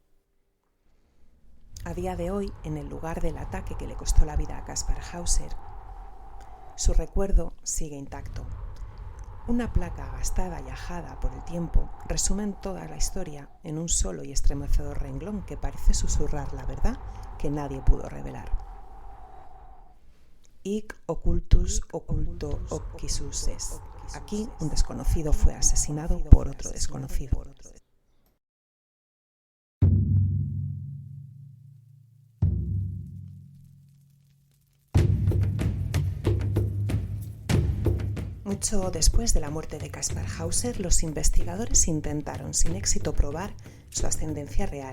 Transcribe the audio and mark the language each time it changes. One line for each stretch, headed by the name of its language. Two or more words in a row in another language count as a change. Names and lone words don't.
Spanish: A día de hoy, en el lugar del ataque que le costó la vida a Kaspar Hauser, su recuerdo sigue intacto. Una placa gastada y ajada por el tiempo resumen toda la historia en un solo y estremecedor renglón que parece susurrar la verdad que nadie pudo revelar.
Latin: Hic occultus occulto occisus est.
Spanish: Aquí un desconocido fue asesinado por otro desconocido. Mucho después de la muerte de Kaspar Hauser, los investigadores intentaron sin éxito probar su ascendencia real.